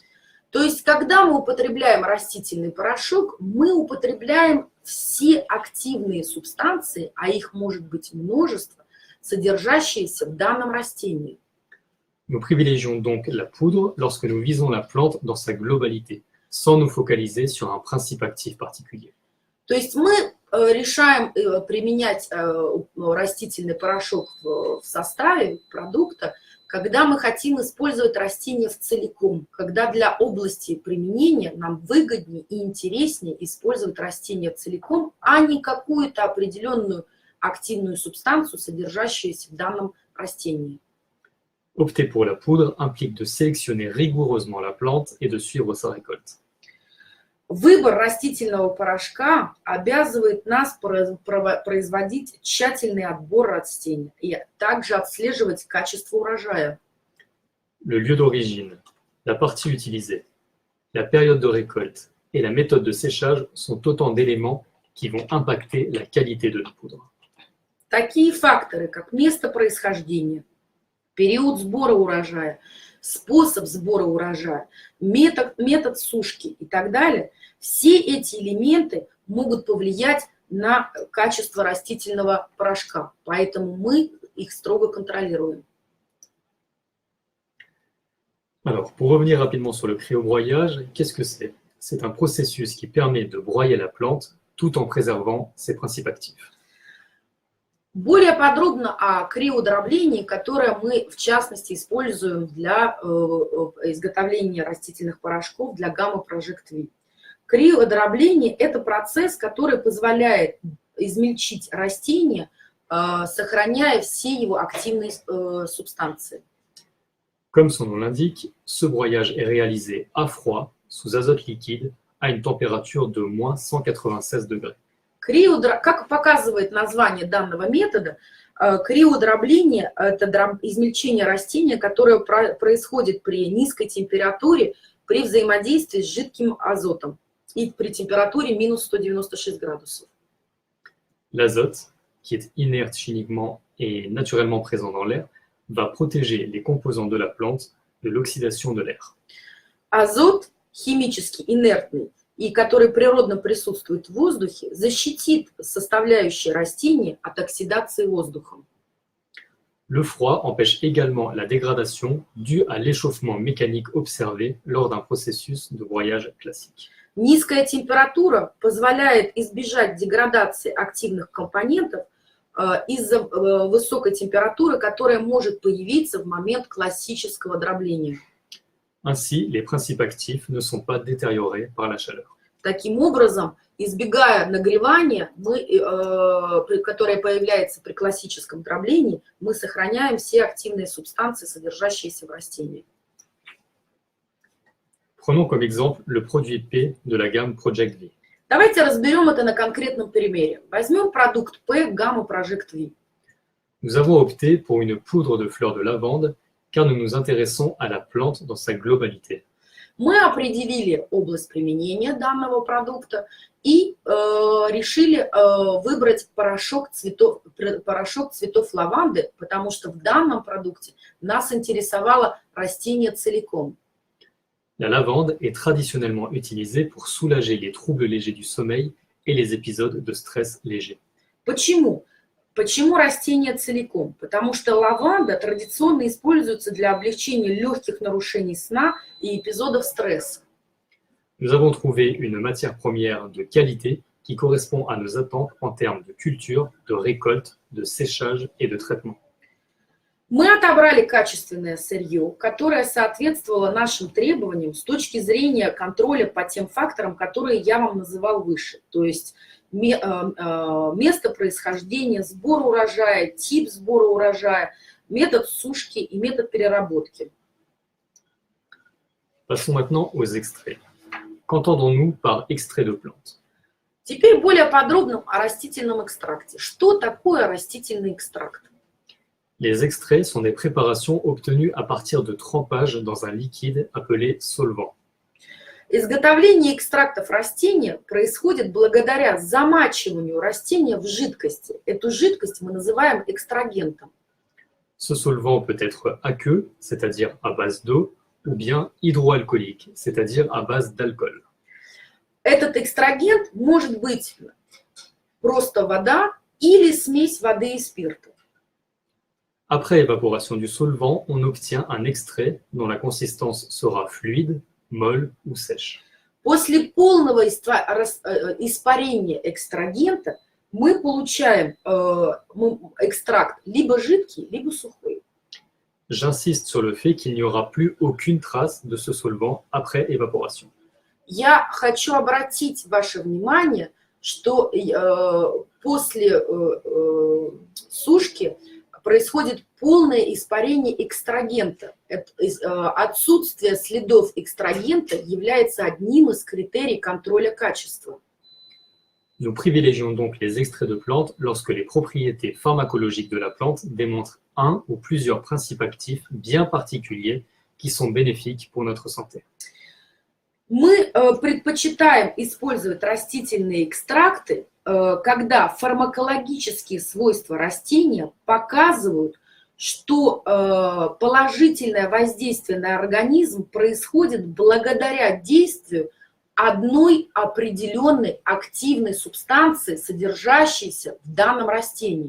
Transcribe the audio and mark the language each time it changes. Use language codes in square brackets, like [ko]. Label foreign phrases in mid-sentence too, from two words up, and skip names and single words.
[ru] То есть, когда мы употребляем растительный порошок, мы употребляем все активные субстанции, а их может быть множество, содержащиеся в данном растении. [fr] Nous privilégions donc la poudre lorsque nous visons la plante dans sa globalité, sans nous focaliser sur un principe actif particulier. [ru] То есть мы решаем применять растительный порошок в составе продукта, когда мы хотим использовать растение в целиком, когда для области применения нам выгоднее и интереснее использовать растение целиком, а не какую-то определенную активную субстанцию, содержащуюся в данном растении. [fr] Opter pour la poudre implique de sélectionner rigoureusement la plante et de suivre sa récolte. [ru] Выбор растительного порошка обязывает нас производить тщательный отбор растений и также отслеживать качество урожая. [fr] Le lieu d'origine, la partie utilisée, la période de récolte et la méthode de séchage sont autant d'éléments qui vont impacter la qualité de la poudre. [ru] Такие факторы, как место происхождения, период сбора урожая, способ сбора урожая, метод сушки и так далее, все эти элементы могут повлиять на качество растительного порошка, поэтому мы их строго контролируем. [fr] Alors, pour revenir rapidement sur le cryobroyage, qu'est-ce que c'est? C'est un processus qui permet de broyer la plante tout en préservant ses principes actifs. [ru] Более подробно о криодроблении, которое мы, в частности, используем для изготовления растительных порошков для Gamma Project V. Криодробление – это процесс, который позволяет измельчить растение, сохраняя все его активные субстанции. [fr] Comme son nom l'indique, ce broyage est réalisé à froid, sous azote liquide, à une température de moins 196 degrés. [ru] Как показывает название данного метода, криодробление – это измельчение растения, которое происходит при низкой температуре, при взаимодействии с жидким азотом и при температуре минус 196 градусов. [fr] L'azote, qui est inerte chimiquement et naturellement présent dans l'air, va protéger les composants de la plante de l'oxydation de l'air. [ru] Азот, химически инертный, и который природно присутствует в воздухе, защитит составляющие растения от оксидации воздухом. [fr] Le froid empêche également la dégradation due à l'échauffement mécanique observé lors d'un processus de broyage classique. [ru] Низкая температура позволяет избежать деградации активных компонентов из-за высокой температуры, которая может появиться в момент классического дробления. [fr] Ainsi, les principes actifs ne sont pas détériorés par la chaleur. [ru] Таким образом, избегая нагревания, которое появляется при классическом дроблении, мы сохраняем все активные субстанции, содержащиеся в растении. [fr] Prenons comme exemple le produit P de la gamme Project V. [ru] Давайте разберем это на конкретном примере. Возьмем продукт P Gamma Project V. [fr] Nous avons opté pour une poudre de fleurs de lavande car nous nous intéressons à la plante dans sa globalité. [ru] Мы определили область применения данного продукта и решили выбрать порошок цветов лаванды, потому что в данном продукте нас интересовало растение целиком. [fr] La lavande est traditionnellement utilisée pour soulager les troubles légers du sommeil et les épisodes de stress léger. [ru] Почему? Почему растение целиком? Потому что лаванда традиционно используется для облегчения легких нарушений сна и эпизодов стресса. [fr] Nous avons trouvé une matière première de qualité qui correspond à nos attentes en termes de culture, de récolte, de séchage et de traitement. [ru] Мы отобрали качественное сырье, которое соответствовало нашим требованиям с точки зрения контроля по тем факторам, которые я вам называл выше. То есть место происхождения, сбор урожая, тип сбора урожая, метод сушки и метод переработки. [fr] Passons maintenant aux extraits. Qu'entendons-nous par extrait de plante? [ru] Теперь более подробно о растительном экстракте. Что такое растительный экстракт? [fr] Les extraits sont des préparations obtenues à partir de trempage dans un liquide appelé solvant. [ru] Изготовление экстрактов растения происходит благодаря замачиванию растения в жидкости. Эту жидкость мы называем экстрагентом. [fr] Ce solvant peut être aqueux, c'est-à-dire à base d'eau, ou bien hydroalcoolique, c'est-à-dire à base d'alcool. [ru] Этот экстрагент может быть просто вода или смесь воды и спирта. [fr] Après évaporation du solvant, on obtient un extrait dont la consistance sera fluide, molle ou sèche. [ru] После полного испарения экстрагента мы получаем экстракт либо жидкий, либо сухой. [fr] J'insiste sur le fait qu'il n'y aura plus aucune trace de ce solvant après évaporation. [ru] Я хочу обратить ваше внимание, что после сушки происходит полное испарение экстрагента. Отсутствие следов экстрагента является одним из критерий контроля качества. [fr] Nous privilégions donc les extraits de plantes lorsque les propriétés pharmacologiques de la plante démontrent un ou plusieurs principes actifs bien particuliers qui sont bénéfiques pour notre santé. [ru] Мы предпочитаем использовать растительные экстракты, когда фармакологические свойства растения показывают, что положительное воздействие на организм происходит благодаря действию одной определенной активной субстанции, содержащейся в данном растении.